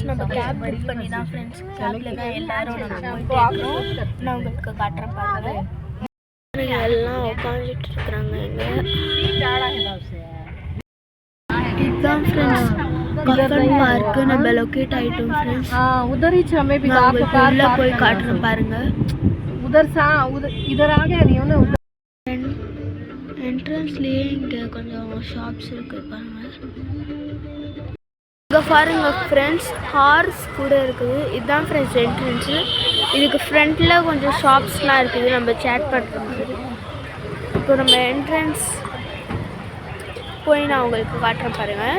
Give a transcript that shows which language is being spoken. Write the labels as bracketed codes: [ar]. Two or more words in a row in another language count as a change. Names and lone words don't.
[ta] நம்ம [en] cab book [ta] பண்ணி தான் ஃப்ரெண்ட்ஸ் கேப்பில் தான் எல்லோரும் நம்ம போயிட்டு நான் உங்களுக்கு காட்டுறேன் பாருங்கள். எல்லாம் உட்காந்துட்டு இருக்கிறாங்க. இதுதான் ஃப்ரெண்ட்ஸ் கப்பல் பார்க்கு. நம்ம லொக்கேட் ஆகிட்டோம் ஃப்ரெண்ட்ஸ். [hi] उधर ही हमें भी [ta] உள்ள போய் காட்டுறேன் பாருங்க. [hi] उधर इधर आ गया नहीं ना. [ta] என்ட்ரன்ஸ்லேயே இங்கே கொஞ்சம் ஷாப்ஸ் இருக்குது பாருங்க. இங்கே பாருங்க ஃப்ரெண்ட்ஸ் ஹார்ஸ் கூட இருக்குது. இதுதான் ஃப்ரெண்ட்ஸ் என்ட்ரன்ஸு. இதுக்கு ஃப்ரண்ட்டில் கொஞ்சம் ஷாப்ஸ்லாம் இருக்குது நம்ம சேட் பண்ணுற மாதிரி. இப்போ நம்ம என்ட்ரன்ஸ் போய் நான் உங்களுக்கு காட்டுறேன் பாருங்கள்.